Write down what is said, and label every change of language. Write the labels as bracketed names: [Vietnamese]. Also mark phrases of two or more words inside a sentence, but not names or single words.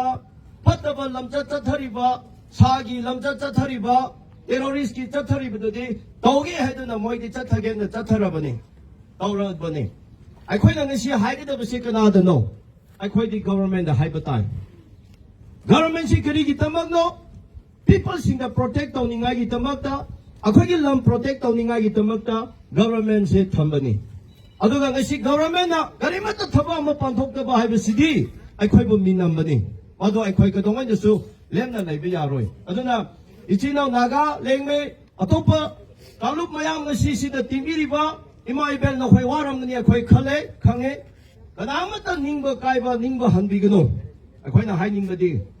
[Manipuri] pataba lamcha chathariba sagi lamcha chathariba terrorist ki chathariba di tawge haiduna moidi chathage na chatharabani tawrabani akhoi ngasi haigada base kana da no akhoi di government da haibatai government si kari ki tamak no people sing da protect tawninga gi tamak ta akhoi gi lam protect tawninga gi tamak ta government se thambani aduga ngasi government na garimata thaba ma panthok da ba haibasidi akhoi bu minambani ado akhoi ka dongai su lemna laibe yaroi aduna ichinaw naga lengme atopa taluk mayam ngasi si da tingiriba ima ibel na khoi waram ni akhoi khale khange kanamata ningba kaiba ningba hanbigano akhoi na hainingbadi